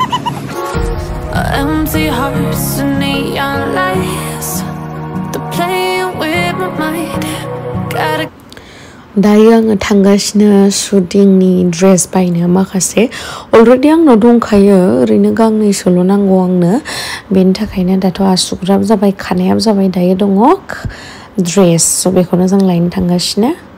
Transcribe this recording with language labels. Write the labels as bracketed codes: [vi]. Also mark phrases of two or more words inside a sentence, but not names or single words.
[en] Empty hearts and neon lights, they're playing my mind. Gotta [brx] दायो आङो थांगासिनो शुटिंनि ड्रेस बायनो माखासे अलरेडि आंनाव दंखायो ओरैनो गांनैसोल' नांगौ आंनो बेनि थाखायनो दाथ' आसुगुराबो जाबाय खानायाबो जाबाय दायो दङ ड्रेस स' बेखौनो जों लायनो थांगासिनो